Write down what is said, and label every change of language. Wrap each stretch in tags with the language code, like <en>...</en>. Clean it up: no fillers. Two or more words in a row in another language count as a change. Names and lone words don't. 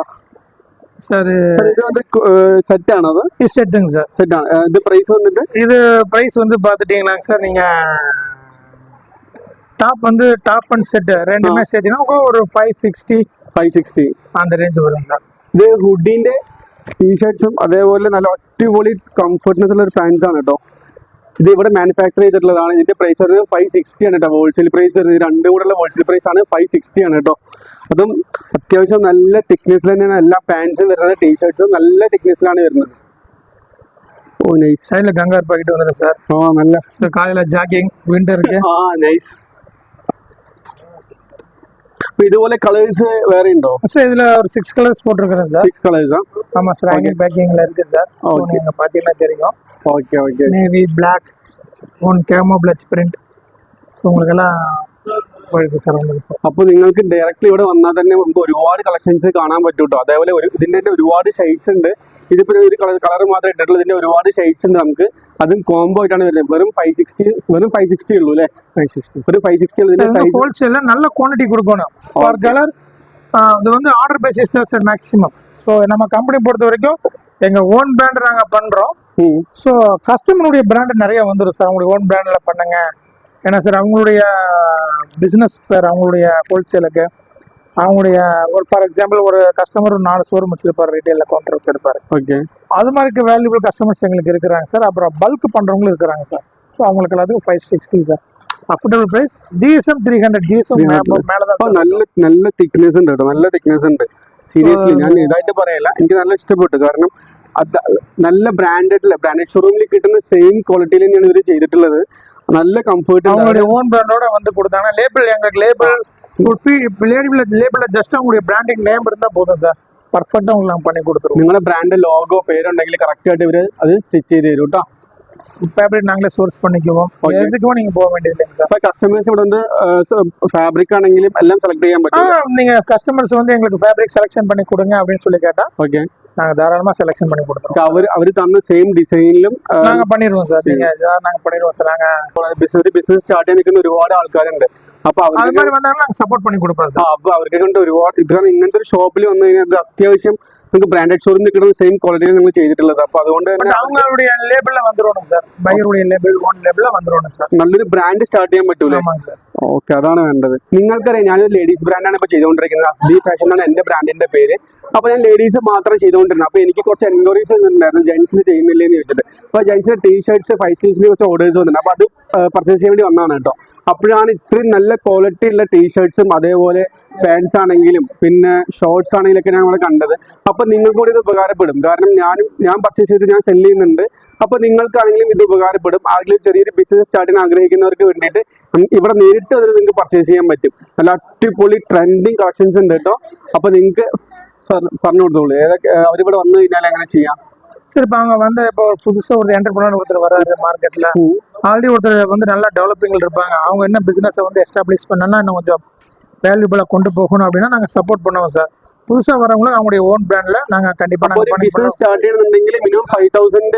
<ta>சார். இது வந்து செட் ஆனது? இது செட்டுங்க சார். செட் ആണ്. இது பிரைஸ் வந்துட்டு இது பிரைஸ் வந்து பாத்துட்டீங்களாங்க சார். நீங்க டாப் வந்து</ta> <en>top and set</en> <ta>ரெண்டுமே சேர்த்தீங்கன்னா ஒரு 560 560 அந்த ரேஞ்ச் வரும் சார்.</ta> <ml>ഇത് ഹുഡിന്റെ ടീഷർട്ട്സും അതേപോലെ നല്ല അടിപൊളി കംഫർട്ട്നെസ് ഉള്ള ഒരു പാൻസ് ആണ് കേട്ടോ. ഇത് ഇവിടെ മാനുഫാക്ചർ ചെയ്തിട്ടുള്ളതാണ്. ഇതിന്റെ പ്രൈസ് ഒരു 560 ആണ് കേട്ടോ.</ml> <en>wholesale price</en> <ml>ഇത് രണ്ടും കൂടെ ഉള്ള</ml> <en>wholesale price</en> <ml>ആണ് 560 ആണ് കേട്ടോ. അതും അത്യാവശ്യം നല്ല തിക്നെസ്സിൽ തന്നെയാണ് എല്ലാ പാൻസും വരുന്നത്. ടീഷർട്ട്സും നല്ല തിക്നെസ്സിലാണ് വരുന്നത്. ഓ നൈസ്.</ml> <ta>சைடில் கங்கார் பாக்கெட் வந்துடும் சார்.</ta> <ml>നല്ല</ml> <ta>காலையில் ஜாக்கிங் விண்டருக்கு.</ta> <ml>നൈസ്. അപ്പൊ ഇതുപോലെ കളേഴ്സ് വേറെ ഉണ്ടോ</ml> <ta>சார் இதில் ஒரு 6 கலர்ஸ் போட்டிருக்கிறேன் சார்.</ta> <ml>6 കളേഴ്സാ?</ml> <ta>ஆமாம் சார், ஹேங்கிங் பேக்கிங்கில் இருக்குது சார். நீங்கள் பார்த்தீங்கன்னா தெரியும்.</ta> <en>okay okay. navy black, one camo plush print,</en> <ta>உங்களுக்கெல்லாம் போயிருக்கு சார். உங்களுக்கு சார்</ta> <ml>അപ്പൊ നിങ്ങൾക്ക് ഡയറക്റ്റ്ലി ഇവിടെ വന്നാൽ തന്നെ നമുക്ക് ഒരുപാട് കളക്ഷൻസ് കാണാൻ പറ്റും കേട്ടോ. അതേപോലെ ഇതിന്റെ തന്നെ ഒരുപാട് ഷെയ്ഡ്സ് ഉണ്ട്. ഇതിപ്പോ ഒരു കളർ മാത്രമേ ഇട്ടിട്ടുള്ളൂ. ഇതിന്റെ ഒരുപാട് ഷെയ്ഡ്സ് ഉണ്ട് നമുക്ക്. അതും കോംബോ ആയിട്ടാണ് വരുന്നത്. വെറും 560 ഉള്ളൂ അല്ലേ? 560 ഒരു 560 ഉള്ളൂ. ഇതിന്റെ സൈസ്</ml> <ta>ஹோல்சேலில் நல்ல குவான்டிட்டி கொடுக்கணும்.</ta> <en>per colour</en> <ta>இது வந்து</ta> <en>order basis</en> <ta>தான் சார் மேக்ஸிமம். ஸோ நம்ம கம்பெனி பொறுத்த வரைக்கும் எங்கள்</ta> <en>own brand</en> <ta>நாங்கள் பண்ணுறோம். ஸோ கஸ்டமருடைய பிராண்டு நிறைய வந்துடும் சார். அவங்களுடைய ஓன் பிராண்டில் பண்ணுங்க. ஏன்னா சார் அவங்களுடைய பிஸ்னஸ் சார், அவங்களுடைய ஹோல்சேலுக்கு அவங்களுடைய ஒரு</ta> <en>for example</en> <ta>ஒரு கஸ்டமர் 4 ஷோரூம் வச்சிருப்பாரு,</ta> <en>retail counter</en> <ta>வச்சிருப்பாரு. ஓகே. அது மாதிரி</ta> <en>valuable customers</en> <ta>எங்களுக்கு இருக்கிறாங்க சார். அப்புறம் பல்க் பண்ணுறவங்களும் இருக்கிறாங்க சார். ஸோ அவங்களுக்கு எல்லாத்துக்கும் 560 சார்.</ta> <en>affordable price. GSM 300 GSM മേലെ</en> <ml>നല്ല തിക്നെസ് ഉണ്ട് കേട്ടോ. നല്ല തിക്നെസ് ഉണ്ട്. സീരിയസ്ലി ഞാൻ ഇതായിട്ട് പറയല്ല, എനിക്ക് നല്ല ഇഷ്ടപ്പെട്ടു. കാരണം നല്ല</ml> <en>branded showroom</en> <ml>കിട്ടുന്ന</ml> <en>same quality</en> <ml>തന്നെയാണ് ഇവർ ചെയ്തിട്ടുള്ളത്.</ml> <ta>நல்ல கம்ஃபர்ட். அவங்களுடைய ஓன் பிராண்டோட வந்து கொடுத்தாங்க. லேபிள் எங்களுக்கு</ta> <en>label just</en> <ta>அவங்களுடைய</ta> <en>branding name</en> <ta>இருந்தால் போதும் சார். பர்ஃபெக்டாக உங்களுக்கு நாங்கள் பண்ணி கொடுத்துருவோம்.</ta> <ml>നിങ്ങളുടെ</ml> <en>brand logo</en> <ml>പേരുണ്ടെങ്കിൽ കറക്റ്റ് ആയിട്ട് ഇവര് അത് സ്റ്റിച്ച് ചെയ്ത് തരും കേട്ടോ.</ml> <ta>ஃபேப்ரிக் நாங்களே சோர்ஸ் பண்ணிக்குவோம். எதுக்கும் நீங்க போக வேண்டியது இல்லை.</ta> <ml>അപ്പൊ കസ്റ്റമേഴ്സ് ഇവിടെ வந்து ഫാബ്രിക് ആണെങ്കിലും എല്ലാം സെലക്ട് ചെയ്യാൻ പറ്റും.</ml> <ta>நீங்க கஸ்டமர்ஸ் வந்து எங்களுக்கு</ta> <en>fabric selection</en> <ta>பண்ணி கொடுங்க அப்படின்னு சொல்லி கேட்டா ஓகே நாங்க தாராளமா செலக்ஷன் பண்ணி கொடுத்துருவோம்.</ta> <ml>അവര് തന്ന സെയിം ഡിസൈനിലും</ml> <ta>நாங்க பண்ணிடுவோம் சார். நீங்க நாங்க பண்ணிடுவோம் சார். நாங்க</ta> <en>business start</en> <ml>ചെയ്യാൻ നിൽക്കുന്ന ഒരുപാട് ആൾക്കാരുണ്ട്. അപ്പൊ</ml> <ta>அது மாதிரி வந்தாலும் நாங்க സപ്പോർട്ട് பண்ணி കൊടുப்போம் சார்.</ta> <ml>അപ്പൊ അവർക്ക് കൊണ്ട് ഒരുപാട് ഇതാണ് ഇങ്ങനത്തെ ഒരു ഷോപ്പിൽ വന്നു കഴിഞ്ഞാൽ അത്യാവശ്യം നിങ്ങൾക്ക്</ml> <en>branded showroom</en> <ml>കിട്ടുന്ന</ml> <en>same quality</en> <ml>നിങ്ങൾ ചെയ്തിട്ടുള്ളത്. അപ്പൊ അതുകൊണ്ട് തന്നെ</ml> <ta>அவங்களுடைய லேபிள்ல வந்துரும் சார். பையருடைய லேபிள் ஓன் லேபிள்ல வந்துரும் சார்.</ta> <ml>നല്ലൊരു</ml> <en>brand start</en> <ml>ചെയ്യാൻ പറ്റൂലേ? ഓക്കെ, അതാണ് വേണ്ടത്. നിങ്ങൾക്കറിയാം ഞാനൊരു ലേഡീസ് ബ്രാൻഡാണ് ഇപ്പൊ ചെയ്തുകൊണ്ടിരിക്കുന്നത്. അസ്ബി ഫാഷൻ എന്നാണ് എന്റെ ബ്രാൻഡിന്റെ പേര്. അപ്പൊ ഞാൻ ലേഡീസ് മാത്രം ചെയ്തുകൊണ്ടിരുന്നത്. അപ്പൊ എനിക്ക് കുറച്ച് എൻക്വയറീസ് വന്നിട്ടുണ്ടായിരുന്നു ജെന്റ്സിന് ചെയ്യുന്നില്ലെന്ന് ചോദിച്ചിട്ട്. അപ്പൊ ജെന്റ്സിന് ടീഷർട്ട്സ് 5 സ്ലീവ്സിന് കുറച്ച് ഓർഡേഴ്സ് വന്നിട്ടുണ്ട്. അപ്പൊ അത് പർച്ചേസ് ചെയ്യാൻ വേണ്ടി വന്നതാണ് കേട്ടോ. അപ്പോഴാണ് ഇത്രയും നല്ല ക്വാളിറ്റി ഉള്ള ടീഷർട്ട്സും അതേപോലെ പാൻസ് ആണെങ്കിലും പിന്നെ ഷോർട്സ് ആണെങ്കിലൊക്കെ ഞങ്ങൾ കണ്ടത്. അപ്പൊ നിങ്ങൾക്ക് കൂടി ഇത് ഉപകാരപ്പെടും. കാരണം ഞാൻ പർച്ചേസ് ചെയ്ത് ഞാൻ സെല് ചെയ്യുന്നുണ്ട്. അപ്പൊ നിങ്ങൾക്കാണെങ്കിലും ഇത് ഉപകാരപ്പെടും. ആരെങ്കിലും ചെറിയൊരു</ml> <en>business start</en> <ml>ചെയ്യാൻ ആഗ്രഹിക്കുന്നവർക്ക് വേണ്ടിയിട്ട് ഇവിടെ നേരിട്ട് അതിൽ നിങ്ങൾക്ക് പർച്ചേസ് ചെയ്യാൻ പറ്റും. നല്ല അടിപൊളി</ml> <en>trending collections</en> <ml>ഉണ്ട് കേട്ടോ. അപ്പൊ നിങ്ങൾക്ക് പറഞ്ഞു കൊടുത്തോളൂ ഏതൊക്കെ അവരിവിടെ വന്നു കഴിഞ്ഞാൽ എങ്ങനെ ചെയ്യാം.</ml> <ta>சரி, இப்போ அவங்க வந்து இப்போ புதுசாக ஒரு என்டர்பிரனர் ஒருத்தர் வராரு மார்க்கெட்டில். ஆல்ரெடி ஒருத்தர் வந்து நல்லா டெவலப்பிங்கில் இருப்பாங்க. அவங்க என்ன பிஸ்னஸை வந்து எஸ்டாப்ளிஷ் பண்ணனா இன்னும் கொஞ்சம் வேல்யூபிளாக கொண்டு போகணும் அப்படின்னா நாங்கள் சப்போர்ட் பண்ணுவோம் சார். புதுசாக வரவங்களும் அவங்களுடைய ஓன் பிராண்டில் நாங்கள் கண்டிப்பாக நாங்கள்</ta> <en>business start</en> <ml>ചെയ്യണമെന്നുണ്ടെങ്കിൽ மினிமம் 5000</ml>